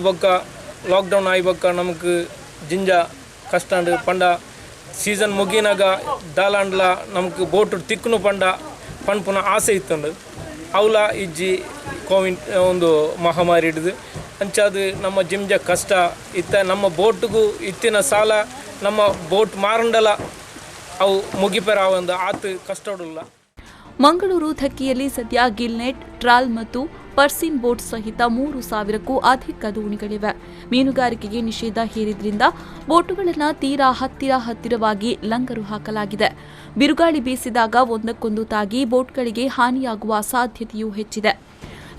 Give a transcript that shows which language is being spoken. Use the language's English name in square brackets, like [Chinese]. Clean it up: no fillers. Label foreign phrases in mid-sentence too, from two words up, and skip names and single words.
[Tulu] ಬೊಕ್ಕ ಲಾಕ್ಡೌನ್ ಆಯ್ಬಕ್ಕ ನಮಗೆ ಜಿಂಜ ಕಷ್ಟ ಪಂಡ ಸೀಸನ್ ಮುಗಿನಾಗ ದಾಲಾಂಡ್ಲ ನಮ್ಗೆ ಬೋಟ್ ತಿಕ್ಕನು ಪಂಡ್ ಪುನಃ ಆಸೆ ಇತ್ತಂಡು ಅವಲ ಇಜ್ಜಿ ಕೋವಿಡ್ ಒಂದು ಮಹಾಮಾರಿ ಹಿಡಿದು ಅಂಚಾದು ನಮ್ಮ ಜಿಂಜ ಕಷ್ಟ ಇತ್ತ ನಮ್ಮ ಬೋಟ್ಗೂ ಇತ್ತಿನ ಸಾಲ ನಮ್ಮ ಬೋಟ್ ಮಾರಂಡಲ ಅವು ಮುಗಿಪೆರ ಒಂದು ಆತು ಕಷ್ಟಡುಲ್ಲ. [Kannada] ಮಂಗಳೂರು ಧಕ್ಕೆಯಲ್ಲಿ ಸದ್ಯ ಗಿಲ್ನೆಟ್, ಟ್ರಾಲ್ ಮತ್ತು [English] purse seine boat [Kannada] ಸಹಿತ 3,000ಕ್ಕೂ ಅಧಿಕ ದೋಣಿಗಳಿವೆ. ಮೀನುಗಾರಿಕೆಗೆ ನಿಷೇಧ ಹೇರಿದ್ರಿಂದ ಬೋಟುಗಳನ್ನು ತೀರಾ ಹತ್ತಿರವಾಗಿ ಲಂಗರು ಹಾಕಲಾಗಿದೆ. ಬಿರುಗಾಳಿ ಬೀಸಿದಾಗ ಒಂದಕ್ಕೊಂದು ತಾಗಿ ಬೋಟ್ಗಳಿಗೆ ಹಾನಿಯಾಗುವ ಸಾಧ್ಯತೆಯೂ ಹೆಚ್ಚಿದೆ.